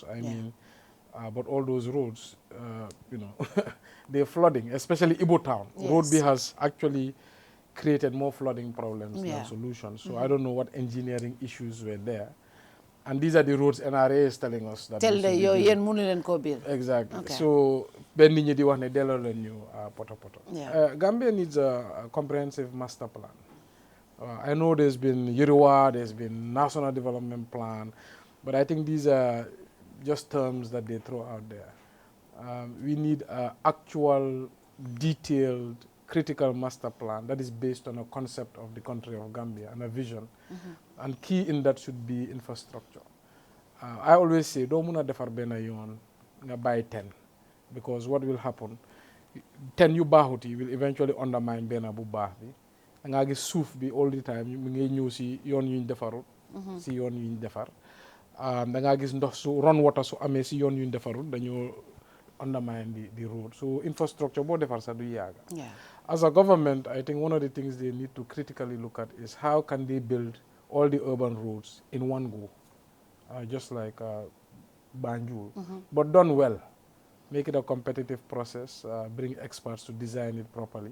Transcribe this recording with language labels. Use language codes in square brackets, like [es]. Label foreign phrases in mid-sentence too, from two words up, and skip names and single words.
[en] I mean, but all those roads, you know, they're flooding, especially Ibo Town. Road B has actually created more flooding problems than solutions. So I don't know what engineering issues were there. And these are the roads NRA is telling us that. Tell the [wo] yen munu len ko build. [en] Exactly. Okay. [wo] So ben nit ñi di wax ne delo len ñu poto. [en] Gambia needs a comprehensive master plan. I know there's been Yiriwa, there's been National Development Plan, but I think these are just terms that they throw out there. We need an actual, detailed, critical master plan that is based on a concept of the country of Gambia and a vision. And key in that should be infrastructure. I always say, don't [wo] muna defar bena yon nga [en] buy 10, because what will happen, 10 [wo] yu bahuti [en] will eventually undermine [wo] bena bu bah bi. Nga gis suuf bi [en] all the time [wo] mu ngi ñëw si yoon yuñ defarut si yoon yuñ defar da nga gis ndox su [en] run water [wo] su amee si yoon yuñ defarut dañoo [en] undermine the road. [wo] So infrastructure boo defar sax du yaaga. [en] As a government, I think one of the things they need to critically look at is how can they build all the urban roads in one go, just like Banjul, but done well. Make it a competitive process, bring experts to design it properly.